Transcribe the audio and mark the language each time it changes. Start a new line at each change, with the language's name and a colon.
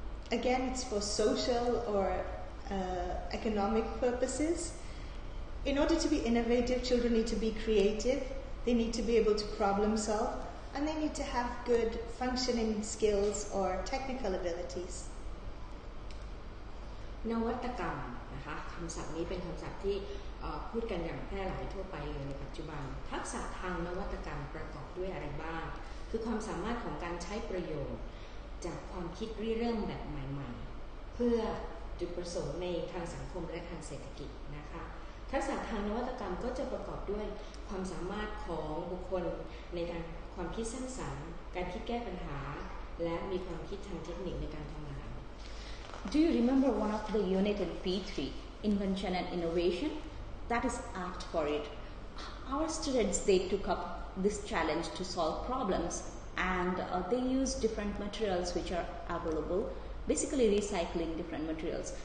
English: Again, it's for social or economic purposes. In order to be innovative, children need to be creative, they need to be able to problem solve, and they need to have good functioning skills or technical abilities.
Thai: นวัตกรรมนะคะคำศัพท์นี้เป็นคำศัพท์ที่พูดกันอย่างแพร่หลายทั่วไปเลยในปัจจุบันทักษะทางนวัตกรรมประกอบด้วยอะไรบ้างคือความสามารถของการใช้ประโยชน์จากความคิดริเริ่มแบบใหม่ๆเพื่อจุดประสงค์ในทางสังคมและทางเศรษฐกิจนะคะทักษะทางนวัตกรรมก็จะประกอบด้วยความสามารถของบุคคลในทางความคิดสร้างสรรค์การคิดแก้ปัญหาและมีความคิดทางเทคนิคในการทำงาน
English: Do you remember one of the unit in P3, Invention and Innovation? That is apt for it. Our students, they took up this challenge to solve problems, and they use different materials which are available, basically recycling different materials.